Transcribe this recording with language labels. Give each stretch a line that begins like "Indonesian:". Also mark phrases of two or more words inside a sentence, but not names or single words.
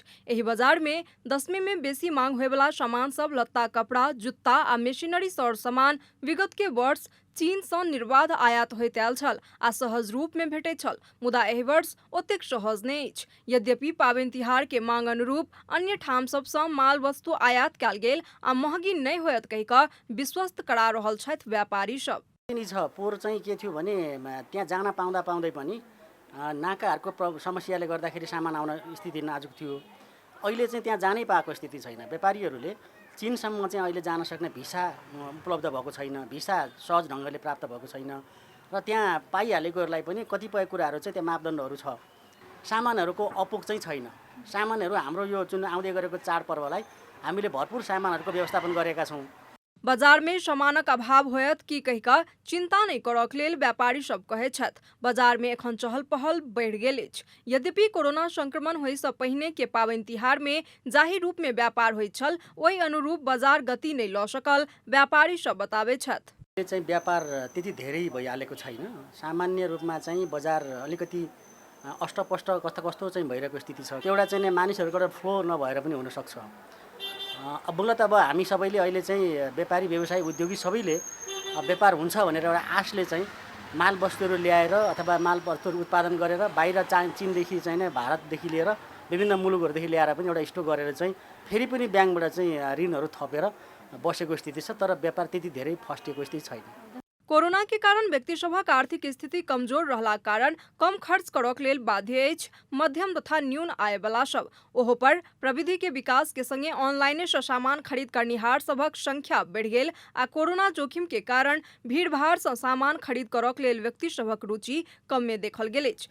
Maithili: एहि बाजार में दशमी में बेसी मांग होय वाला सामान सब लत्ता कपड़ा जुत्ता आ मेशिनरी सर सामान विगत के वर्ष चीन सँ निर्बाध आयात होइत आयल छल आ सहज रूप में भेटैत छल, मुदा एहि वर्ष ओतेक सहज नहि अछि। यद्यपि पाबनि तिहार के मांग अनुरूप अन्य ठाम सब सँ माल वस्तु आयात कयल गेल आ महगी नहि होयत कहि कऽ विश्वस्त करा रहल छथि व्यापारी सब।
Nepali: पोहोर चाहिँ के थियो भने त्यहाँ जान पाउँदै पनि नाकाहरूको समस्याले गर्दाखेरि सामान आउन स्थिति नाजुक थियो। अहिले चाहिँ त्यहाँ जानै पाएको स्थिति छैन। व्यापारीहरूले चीनसम्म चाहिँ अहिले जान सक्ने भिसा उपलब्ध भएको छैन, भिसा सहज ढङ्गले प्राप्त भएको छैन र त्यहाँ पाइहालेकोहरूलाई पनि कतिपय कुराहरू चाहिँ त्यहाँ मापदण्डहरू छ। सामानहरूको अपुग चाहिँ छैन। सामानहरू हाम्रो यो जुन आउँदै गरेको चाडपर्वलाई हामीले भरपूर सामानहरूको व्यवस्थापन गरेका छौँ।
Maithili: बाजार में सामानक अभाव होयत की कहि कऽ चिंता नहि करक लेल व्यापारी सब कहैत छथि। बाजार में एखन चहल पहल बढ़ि गेल अछि। यद्यपि कोरोना संक्रमण होय सँ पहिने के पाबनि तिहार में जाहि रूप में व्यापार होइत छल ओहि अनुरूप बाजार गति नहि लऽ सकल व्यापारी सब बताबैत छथि।
Nepali: चाहिँ व्यापार त्यति धेरै भइहालेको छैन। सामान्य रूपमा चाहिँ बजार अलिकति अष्टपष्ट कस्तो चाहिँ भइरहेको स्थिति छ। एउटा चाहिँ मानिसहरूको फ्लो नभएर पनि हुन सक्छ। मूलत अब हामी सबैले अहिले चाहिँ व्यापारी व्यवसायी उद्योगी सबैले व्यापार हुन्छ भनेर एउटा आशले चाहिँ माल वस्तुहरू ल्याएर अथवा माल वस्तुहरू उत्पादन गरेर बाहिर चीनदेखि चाहिँ भारतदेखि लिएर विभिन्न मुलुकहरूदेखि ल्याएर पनि एउटा स्टोक गरेर चाहिँ फेरि पनि ब्याङ्कबाट चाहिँ ऋणहरू थपेर बसेको स्थिति छ। तर व्यापार त्यति धेरै फस्टिएको स्थिति छैन।
Maithili: कोरोना के कारण व्यक्ति सभक आर्थिक स्थिति कमजोर रहला कारण कम खर्च करक लेल बाध्य अछि मध्यम तथा न्यून आय वाला सब। ओहो पर प्रविधि के विकास के संगे ऑनलाइने सँ सामान खरीद करनिहार सबक संख्या बढ़ि गेल आ कोरोना जोखिम के कारण भीड़ भाड़ सँ सामान खरीद करक लेल व्यक्ति सभक रुचि कम में देखल गेल अछि।